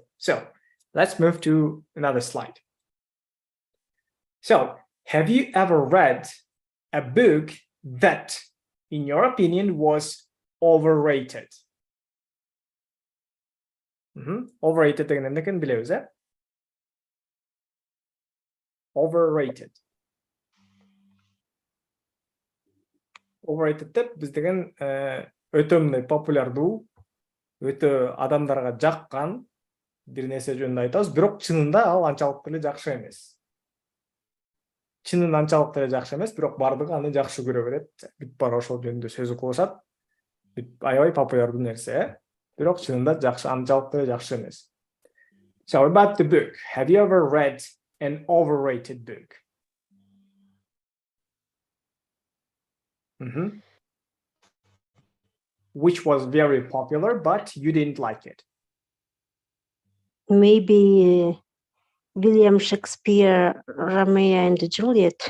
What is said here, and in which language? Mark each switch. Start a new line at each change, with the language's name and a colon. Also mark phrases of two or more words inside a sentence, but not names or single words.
English: So let's move to another slide. So have you ever read a book that, in your opinion, was overrated?
Kyrgyz: Overrated деген эмнекени билебиз, Overrated. Overrated деп биз деген өтө мындай популярдуу, өтө адамдарга жаккан бир нерсе жөнүндө айтабыз, бирок чынында ал анчалык деле жакшы эмес. Чынында анчалык деле жакшы эмес, бирок бардыгы аны жакшы көрө берет. Бүт бара ошол жөнүндө сөз кылышат. Аябай популярдуу нерсе, бирок чынында жакшы, анчалык деле жакшы эмес.
English: So about the book, have you ever read an overrated book? Which was very popular, but you didn't like it? Maybe William Shakespeare, Romeo and Juliet.